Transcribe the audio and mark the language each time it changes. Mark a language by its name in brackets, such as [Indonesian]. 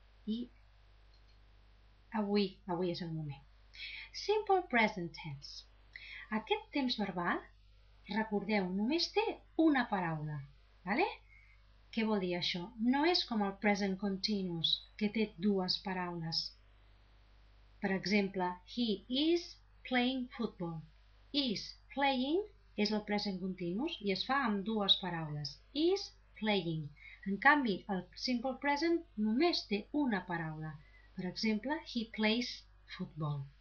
[Catalan] I avui és el moment. [English] Simple present tense. [Catalan] Aquest temps verbal, recordeu, només té una paraula, ¿vale? Què vol dir això? No és com el present continuous, que té dues paraules. Per exemple, [English] he is playing football. Is playing [Catalan] és el present continuous i es fa amb dues paraules. [English] Is playing. [Catalan] En canvi, el simple present només té una paraula. Per exemple, [English] he plays football.